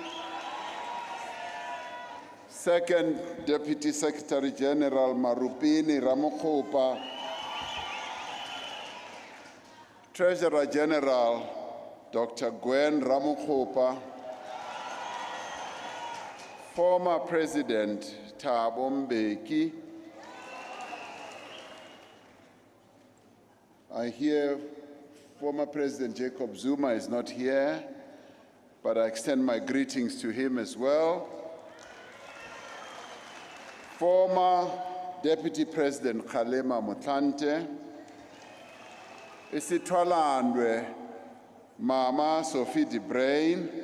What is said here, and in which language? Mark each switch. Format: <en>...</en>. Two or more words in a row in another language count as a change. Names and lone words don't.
<en>Second Deputy Secretary General Marupini Ramokhopa. Treasurer General Dr. Gwen Ramokhopa. Former President Thabo Mbeki. I hear former President Jacob Zuma is not here, but I extend my greetings to him as well. Former Deputy President Kgalema Motlanthe, isithwalandwe Mama Sophie de Bruyn,</en>